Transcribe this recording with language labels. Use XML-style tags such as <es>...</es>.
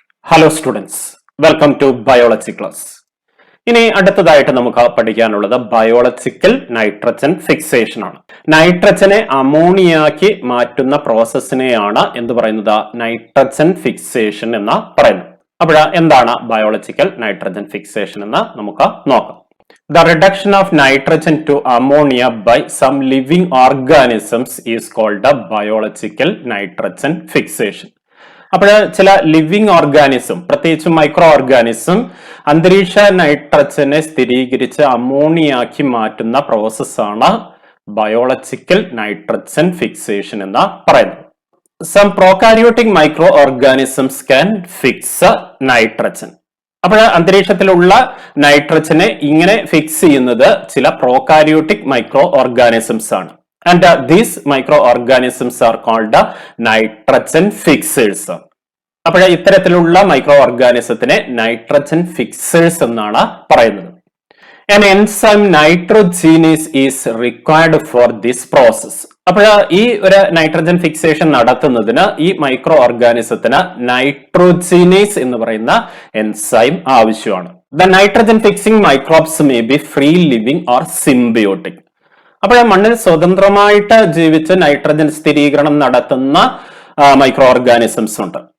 <en>Hello students, welcome to biology class.</en> <ml>ഇനി അടുത്തതായിട്ട് നമുക്ക് പഠിക്കാനുള്ളത് ബയോളജിക്കൽ നൈട്രജൻ ഫിക്സേഷൻ ആണ്. നൈട്രജനെ അമോണിയാക്കി മാറ്റുന്ന പ്രോസസ്സിനെയാണ് എന്ത് പറയുന്നത്? നൈട്രജൻ ഫിക്സേഷൻ എന്ന് പറയുന്നത്. അപ്പോൾ എന്താണ് ബയോളജിക്കൽ നൈട്രജൻ ഫിക്സേഷൻ എന്ന് നമുക്ക് നോക്കാം.</ml> <en>The reduction of nitrogen to ammonia by some living organisms is called a biological nitrogen fixation.</en> <ml>അപ്പോൾ ചില ലിവിങ് ഓർഗാനിസം, പ്രത്യേകിച്ച് മൈക്രോ ഓർഗാനിസം, അന്തരീക്ഷ നൈട്രജനെ സ്ഥിരീകരിച്ച് അമോണിയാക്കി മാറ്റുന്ന പ്രോസസ്സാണ് ബയോളജിക്കൽ നൈട്രജൻ ഫിക്സേഷൻ എന്ന് പറയുന്നത്.</ml> <en>Some prokaryotic microorganisms can fix nitrogen.</en> <ml>അപ്പോൾ അന്തരീക്ഷത്തിലുള്ള നൈട്രജനെ ഇങ്ങനെ ഫിക്സ് ചെയ്യുന്നത് ചില പ്രോകാരിയോട്ടിക് മൈക്രോ ഓർഗാനിസംസ് ആണ്.</ml> <en>And these microorganisms are called nitrogen fixers.</en> <ml>അപ്പോൾ ഇത്തരത്തിലുള്ള മൈക്രോ ഓർഗാനിസത്തിനെ നൈട്രജൻ ഫിക്സേഴ്സ് എന്നാണ് പറയുന്നത്.</ml> <en>An enzyme nitrogenase is required for this process.</en> <ml>അപ്പോൾ ഈ ഒരു നൈട്രജൻ ഫിക്സേഷൻ നടത്തുന്നതിന് ഈ മൈക്രോ ഓർഗാനിസത്തിന് നൈട്രോജനേസ് എന്ന് പറയുന്ന എൻസൈം ആവശ്യമാണ്.</ml> <en>The nitrogen fixing microbes may be free living or symbiotic.</en> <ml>അപ്പോൾ മണ്ണിൽ സ്വതന്ത്രമായിട്ട് ജീവിച്ച് നൈട്രജൻ സ്ഥിരീകരണം നടത്തുന്ന മൈക്രോ ഓർഗാനിസംസ് ഉണ്ട്.</ml>